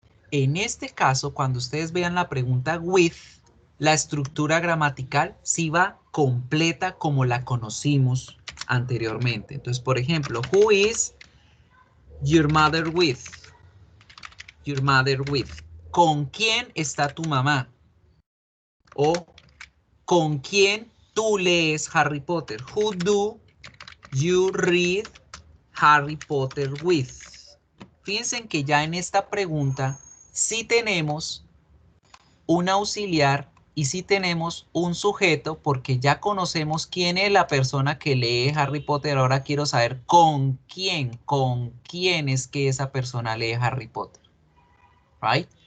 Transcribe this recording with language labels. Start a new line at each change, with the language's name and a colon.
Spanish: En este caso, cuando ustedes vean la pregunta with, la estructura gramatical sí va completa como la conocimos anteriormente. Entonces, por ejemplo,
English: who is your mother with? Your mother with.
Spanish: ¿Con quién está tu mamá? O ¿con quién tú lees Harry Potter?
English: Who do you read Harry Potter with?
Spanish: Fíjense que ya en esta pregunta sí tenemos un auxiliar y sí tenemos un sujeto porque ya conocemos quién es la persona que lee Harry Potter. Ahora quiero saber con quién es que esa persona lee Harry Potter. Right?